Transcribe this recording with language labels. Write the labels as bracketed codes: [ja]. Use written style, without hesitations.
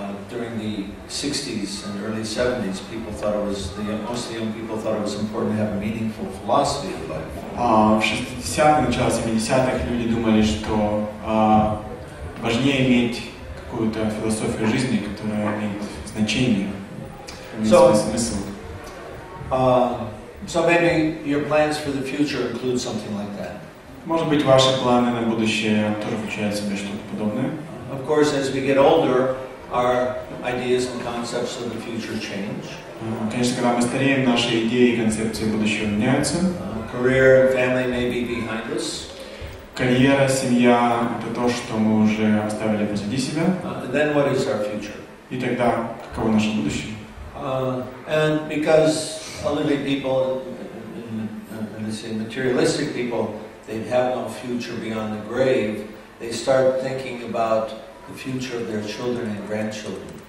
[en] During the 60s and early 70s, people thought most of the young people thought it was important to have a meaningful philosophy of life. [ru] В 60-х, начало 70-х люди думали, что важнее иметь какую-то философию жизни, которая имеет значение, имеет смысл. [en] So maybe your plans for the future include something like that. [ru] Может быть, ваши планы на будущее тоже включают в себя что-то подобное. [en] Of course, as we get older, our ideas and concepts of the future change. [ru] Конечно, когда мы стареем, наши идеи и концепции будущего меняются. [en] Career and family may be behind us. [ru] Карьера, семья – это то, что мы уже оставили позади себя. [en] Then what is our future? [ru] И тогда каково наше будущее? [en] And because elderly people, let's say materialistic people, they have no future beyond the grave, they start thinking about the future of their children and grandchildren.